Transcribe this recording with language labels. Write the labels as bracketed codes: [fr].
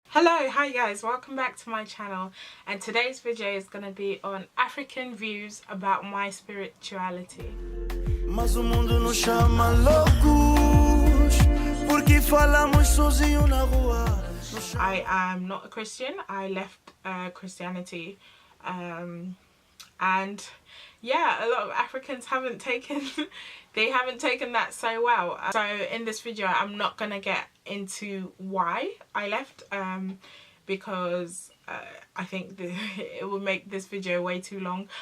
[en] Hello, hi guys, welcome back to my channel, and today's video is going to be on African views about my spirituality. [pt] Mas o mundo nos chama loucos porque falamos sozinho na rua. [en] I am not a Christian. I left Christianity and yeah, a lot of Africans haven't taken that so well. So in this video I'm not gonna get into why I left because I think it will make this video way too long.